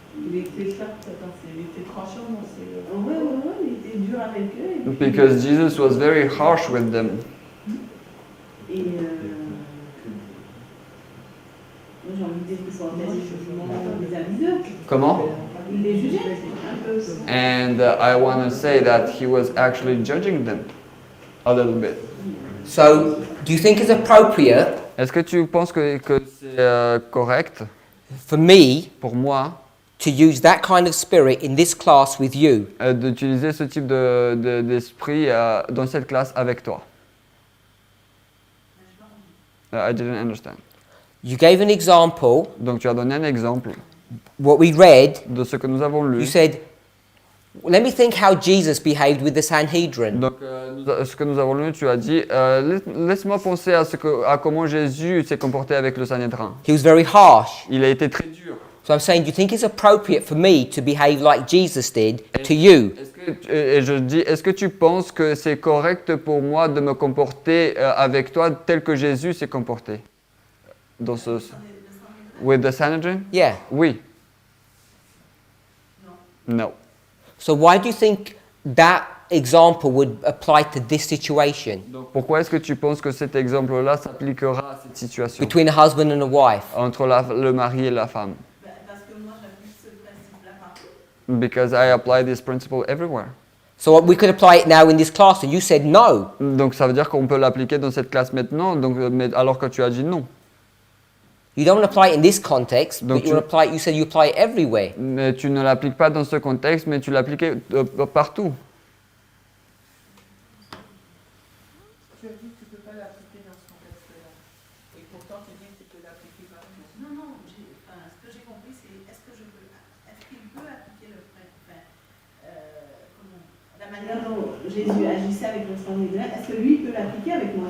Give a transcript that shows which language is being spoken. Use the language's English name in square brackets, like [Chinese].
[French] Il était ça, il était tranchant, non, c'est... ouais, il était dur avec eux. Et puis, [English] Because Jesus was very harsh with them. [French] et moi, j'ai envie de dire qu'ils sont en fait des jugements vis-à-vis d'eux. Comment? Il les jugeait un peu. [English] And I want to say that he was actually judging them a little bit. So, do you think it's appropriate [French] Est-ce que tu penses que c'est correct [English] for me [French] pour moi [English] to use that kind of spirit in this class with you? [French] d'utiliser ce type d'esprit dans cette classe avec toi? [English] I didn't understand. You gave an example, [French] Donc tu as donné un exemple [English] what we read. [French] de ce que nous avons lu. [English] You said, let me think how Jesus behaved with the Sanhedrin. [French] Donc ce que nous avons lu, tu as dit, laisse-moi penser à comment Jésus s'est comporté avec le Sanhédrin. [English] He was very harsh. [French] Il a été très dur. [English] So I'm saying, do you think it's appropriate for me to behave like Jesus did to you? [French] Et je dis, est-ce que tu penses que c'est correct pour moi de me comporter avec toi tel que Jésus s'est comporté dans ce... [English] With the Sanhedrin? Yeah. [French] Oui. [English] No. So why do you think that example would apply to this situation [French] Donc pourquoi est-ce que tu penses que cet exemple-là s'appliquera à cette situation [English] between a husband and a wife? [French] entre le mari et la femme? Parce que moi, j'applique ce principe-là partout. [English] Because I apply this principle everywhere. So we could apply it now in this class, and you said no. [French] Donc ça veut dire qu'on peut l'appliquer dans cette classe maintenant, donc, alors que tu as dit non. [English] You don't apply it in this context, [French] Donc [English] but you apply. You said you apply it everywhere. [French] Mais tu ne l'appliques pas dans ce contexte, mais tu l'appliques partout. Tu as dit que tu ne peux pas l'appliquer dans ce contexte-là. Et pourtant, tu dis que tu peux l'appliquer partout. Non, ce que j'ai compris, c'est est-ce qu'il peut appliquer la manière dont Jésus agissait avec le sang des est-ce que lui peut l'appliquer avec moi?